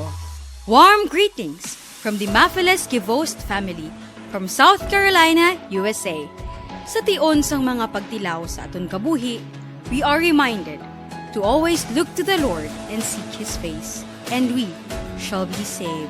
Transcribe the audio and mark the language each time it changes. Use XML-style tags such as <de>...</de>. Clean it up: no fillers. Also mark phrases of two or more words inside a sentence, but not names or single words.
<en>Warm greetings from the Mafiles Givost family from South Carolina, USA.</en> <hil>Sa tion sang mga pagtilaw sa aton kabuhi,</hil> <en>we are reminded to always look to the Lord and seek His face, and we shall be saved.</en>